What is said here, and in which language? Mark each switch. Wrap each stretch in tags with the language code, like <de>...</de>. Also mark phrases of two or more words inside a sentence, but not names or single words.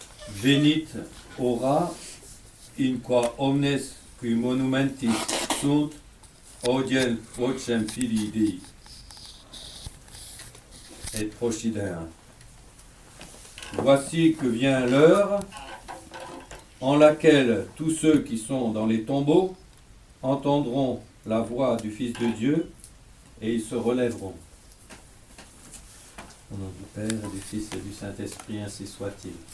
<la>Venit ora in qua omnes qui monumentis sunt odiem vocem Filii Dei et procidere.</la> <fr>Voici que vient l'heure en laquelle tous ceux qui sont dans les tombeaux entendront la voix du Fils de Dieu et ils se relèveront. Au nom du Père, et du Fils et du Saint-Esprit, ainsi soit-il.</fr>